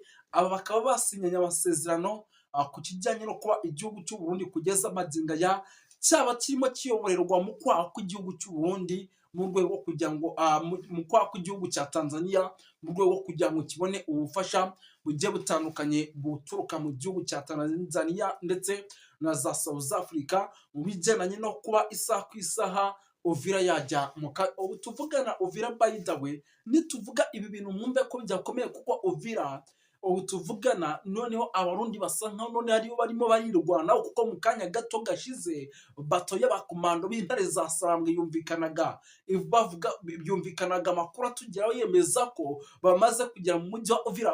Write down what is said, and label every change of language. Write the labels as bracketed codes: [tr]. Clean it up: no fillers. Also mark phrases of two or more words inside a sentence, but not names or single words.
[rw] Aba bakaba basinyanye amasezerano ku kijyanye no kuba igihugu cy'u Burundi kugeza amagingo ya cyaba kirimo kiyoborerwa mu kwaha kw'igihugu cy'u Burundi, mu rwego rwo kugira ngo mu kwaha kw'igihugu cya Tanzania, mu rwego rwo kugira ngo kibone ubufasha bugiye butandukanye buturuka mu gihugu cya Tanzania ndetse na za South Africa, mu bijyanye no kuba isaha ku isaha Uvira yajya ubu tuvugana Uvira. [en] By the way, [rw] nituvuga ibi bintu mwumve ko byakomeye, kuko Uvira ubu tuvugana noneho abarundi basa nkaho none ariyo barimo barirwanaho, kuko mu kanya gato gashize bato y'abakomando b'intare za Sarambwe byumvikanaga amakuru atugeraho yemeza ko bamaze kugera mu mujyi wa Uvira.